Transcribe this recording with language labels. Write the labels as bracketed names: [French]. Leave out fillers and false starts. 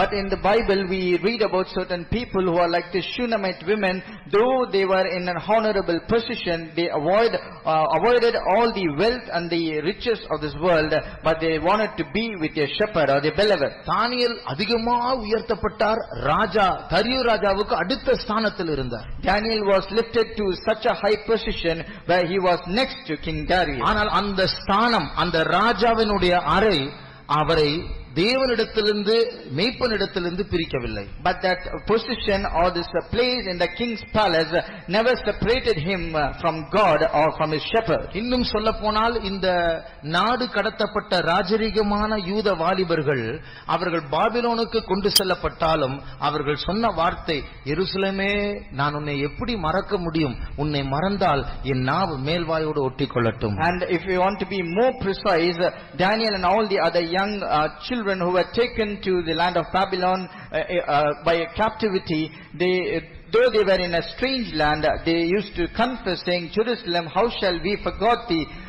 [English] But in the Bible we read about certain people who are like the Shunammite women. Though they were in an honorable position, they avoided all the wealth and the riches of this world, but they wanted to be with their shepherd or their beloved. [Tamil] தானியேல் அதிகமாக உயர்த்தப்பட்டார். ராஜா தரியு ராஜாவுக்கு அடுத்த ஸ்தானத்தில் இருந்தார். [English] Daniel was lifted to such a high position where he was next to King Darius. [Tamil] ஆனால் அந்த ஸ்தானம், அந்த ராஜாவினுடைய அறை அவரை தேவனிடத்திலிருந்து மேய்ப்பனிடத்திலிருந்து பிரிக்கவில்லை. [English] But that position or this place in the king's palace never separated him from God or from his shepherd. [Tamil] இன்னும் சொல்ல போனால் இந்த நாடு கடத்தப்பட்ட ராஜரீகமான யூத வாலிபர்கள் அவர்கள் பாபிலோனுக்கு கொண்டு செல்லப்பட்டாலும் அவர்கள் சொன்ன வார்த்தை, எருசலேமே, நான் உன்னை எப்படி மறக்க முடியும்? உன்னை மறந்தால் என் நாவு மேல்வாயோடு ஒட்டிக்கொள்ளட்டும். [English] And if we want to be more precise, Daniel and all the other young children who were taken to the land of Babylon by a captivity, though they were in a strange land, they used to confess, saying, Jerusalem, how shall we forget thee?